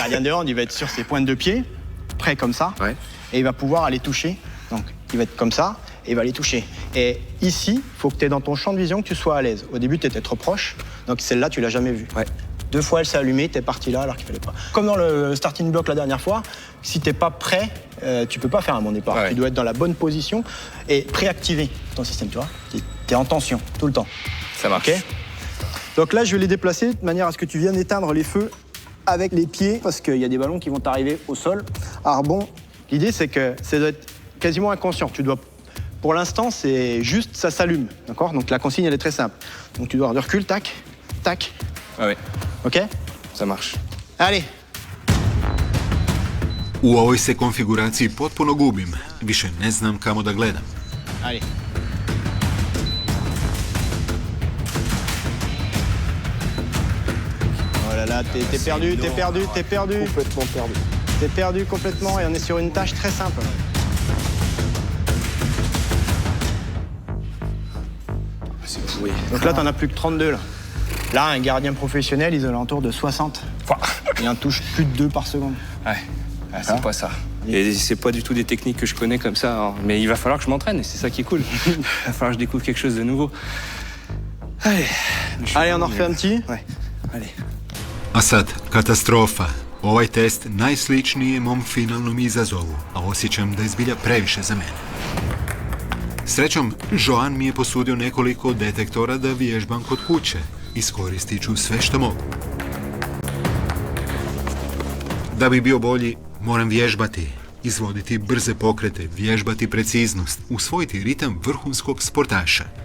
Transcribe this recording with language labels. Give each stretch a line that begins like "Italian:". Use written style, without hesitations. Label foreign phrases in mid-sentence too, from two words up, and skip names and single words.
French: Le gardien de hand, il va être sur ses pointes de pied, prêt comme ça, Ouais. et il va pouvoir aller toucher. Donc, il va être comme ça, et il va aller toucher. Et ici, il faut que tu aies dans ton champ de vision que tu sois à l'aise. Au début, tu étais trop proche, donc celle-là, tu l'as jamais vue. Ouais. 2 fois, elle s'est allumée, t'es parti là alors qu'il fallait pas. Comme dans le
English: starting block
French: la dernière fois, si t'es pas prêt, tu peux pas faire un bon départ. Ouais. Tu dois être dans la bonne position et préactiver ton système, tu vois. T'es en tension tout le temps. Ça marche. Ok ? Donc là, je vais les déplacer de manière à ce que tu viennes éteindre les feux avec les pieds, parce qu'il y a des ballons qui vont t'arriver au sol. Alors bon, l'idée, c'est que ça doit être quasiment inconscient. Tu dois, pour l'instant, c'est juste ça s'allume, d'accord ? Donc la consigne, elle est très simple. Donc tu dois avoir du recul, tac, tac. Ouais. Ok ? Ça marche. Allez.
Croatian: U ovoj se konfiguraciji potpuno gubim. Više ne znam kamo da gledam.
French: Allez. Oh là là, t'es perdu, t'es perdu, t'es perdu. Complètement perdu. T'es perdu complètement et on est sur une tâche très simple. C'est pourri. Donc là, t'en as plus que 32 là. Là, un gardien professionnel, ils ont alentour de 60. Il en touche plus de 2 par seconde. Ouais, ah, c'est pas ça. Et c'est pas du tout des techniques que je connais comme ça. Hein. Mais il va falloir que je m'entraîne et c'est ça qui est cool. Il va falloir que je découvre quelque chose de nouveau. Allez, on en refait un petit. Ouais, allez.
Croatian: A sad, katastrofa. Ovaj test najsličniji je mom finalnom izazovu, a osjećam da je zbilja previše za mene. Srećom, Joan mi je posudio nekoliko detektora da vježbam kod kuće. Iskoristit ću sve što mogu. Da bi bio bolji, moram vježbati, izvoditi brze pokrete, vježbati preciznost, usvojiti ritam vrhunskog sportaša.